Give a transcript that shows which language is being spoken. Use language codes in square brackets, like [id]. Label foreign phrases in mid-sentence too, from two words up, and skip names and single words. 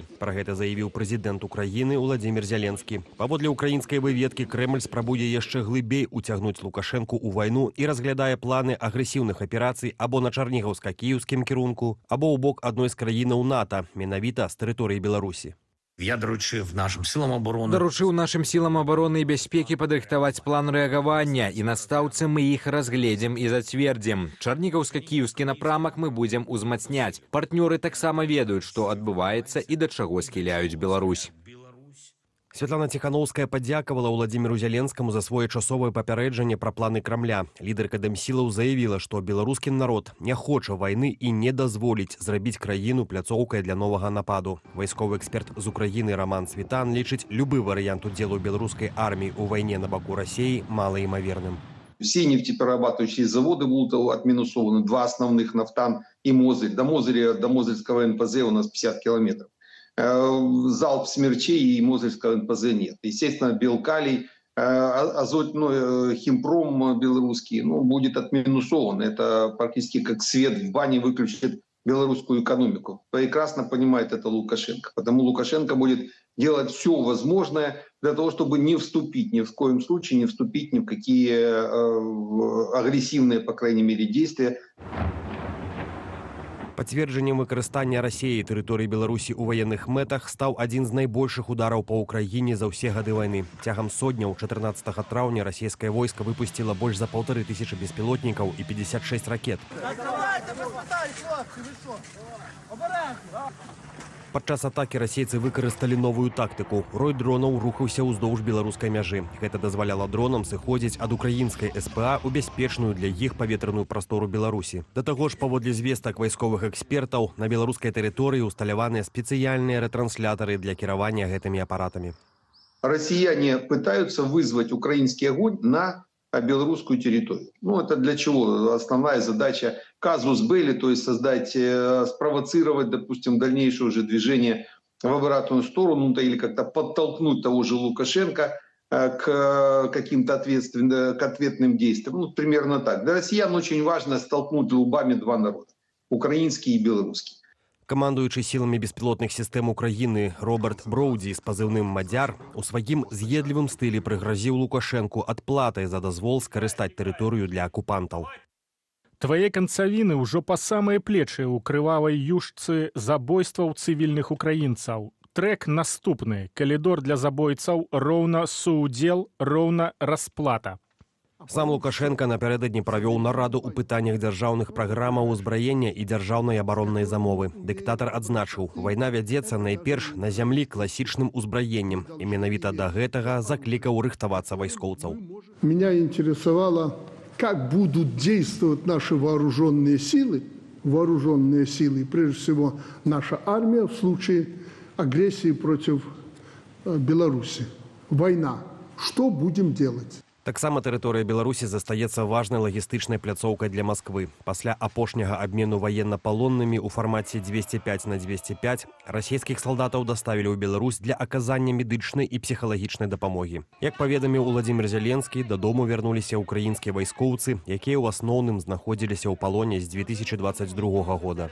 [be] Пра гэта заявіў прэзідэнт Украіны Владзімір Зеленскі. Паводле украінскай выведкі, Крэмль спрабуе яшчэ глыбей уцягнуць Лукашэнку ў вайну і разглядае планы агрэсіўных аперацый або на чарнігаўска-кіеўскім кірунку, або ў бок адной з краінаў НАТО, менавіта з тэрыторыі Беларусі. [uk] Я доручив [ru] нашим силам обороны и [be] бяспекі падрыхтаваць план рэагавання, і на стаўцы мы іх разгледзім і зацвердзім. Чарнігаўска-кіеўскі напрамак мы будзем узмацняць. Партнёры таксама ведаюць, што адбываецца і да чаго схіляюць Беларусь. Святлана Ціханаўская падзякавала Владзіміру Зеленскаму за своечасовае папярэджанне пра планы Крамля. Лідэрка Дэмсілаў заявіла, што беларускі народ не хоча вайны і не дазволіць зрабіць краіну пляцоўкай для новага нападу. Вайсковы эксперт з Украіны Роман Цвітан лічыць любы варыянт удзелу беларускай арміі ў вайне на баку Расіі малаімаверным. [ru] Все нефтеперерабатывающие заводы будут отминусованы, 2 основных, Нафтан и Мозырь. До Мозырского НПЗ у нас 50 километров. Залп смерчей и Мозырского НПЗ нет. Естественно, Белкалий, Химпром белорусский, будет отминусован. Это практически как свет в бане выключит белорусскую экономику. Прекрасно понимает это Лукашенко. Потому Лукашенко будет делать все возможное для того, чтобы не вступить, ни в коем случае не вступить ни в какие агрессивные, по крайней мере, действия. [be] Пацверджаннем выкарыстання Расіі тэрыторыі Беларусі ў ваенных мэтах стаў адзін з найбольшых удараў па ўкраіне за ўсе гады вайны. Цягам сотняў 14 траўня расійскае войска выпусціла больш за 1500 беспілотнікаў і 56 ракет. Падчас атакі расейцы выкарысталі новую тактыку. Рой дронаў рухаўся ўздоўж беларускай мяжы. Гэта дазваляла дронам сыходзіць ад украінскай СПА ў бяспечную для іх паветраную прастору Беларусі. Да таго ж, паводле звестак вайсковых экспертаў, на беларускай тэрыторыі усталяваныя спецыяльныя рэтрансляторы для кіравання гэтымі апаратамі. [ru] Россияне пытаются вызвать украинский огонь на белорусскую территорию. Это для чего? Основная задача казус белли, то есть спровоцировать, допустим, дальнейшее уже движение в обратную сторону или как-то подтолкнуть того же Лукашенко к каким-то ответным действиям. Примерно так. Для россиян очень важно столкнуть лбами два народа. Украинский и белорусский. [be] Камандуючы сіламі беспілотных сістэм Украіны Роберт Броудзі з пазыўным «Мадзяр» у сваім з'едлівым стылі прыгразіў Лукашэнку адплатай за дазвол скарыстаць тэрыторыю для акупантаў. Твае канцавіны ўжо па самыя плечы ў крывавай юшцы забойстваў цывільных украінцаў. Трэк наступны. Калідор для забойцаў роўна суудзел, роўна расплата. Сам Лукашенко напярэдадні правёў нараду ў пытаннях дзяржаўных праграмаў узбраення і дзяржаўнай абароннай замовы. Дыктатар адзначыў, вайна вядзецца найперш на зямлі класічным узбраеннем. І менавіта да гэтага заклікаў рыхтавацца вайскоўцаў. [ru] Меня интересовало, как будут действовать наши вооруженные силы, прежде всего наша армия в случае агрессии против Беларуси. Война. Что будем делать? [be] Таксама тэрыторыя Беларусі застаецца важнай лагістычнай пляцоўкай для Масквы. Пасля апошняга абмену ваенна-палоннымі ў фармаце 205 на 205 расійскіх салдатаў даставілі ў Беларусь для аказання медычнай і псіхалагічнай дапамогі. Як паведаміў Уладзімір Зеленскі, дадому вярнуліся ўкраінскія вайскоўцы, якія ў асноўным знаходзіліся ў палоне з 2022 года.